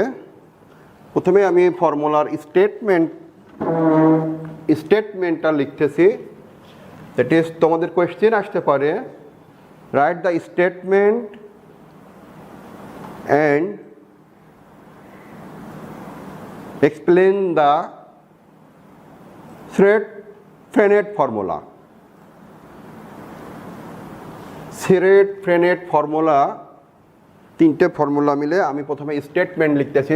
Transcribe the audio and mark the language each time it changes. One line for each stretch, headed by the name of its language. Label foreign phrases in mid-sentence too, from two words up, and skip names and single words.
Bangla: প্রথমে আমি ফর্মুলার স্টেটমেন্টটা লিখতেছি।
English: that is,
Bangla: তোমাদের কোয়েশ্চেন আসতে পারে,
English: right the statement and explain the Thread-Freinet formula. Thread-Freinet formula,
Bangla: তিনটে ফর্মুলা মিলে আমি প্রথমে স্টেটমেন্ট লিখতেছি।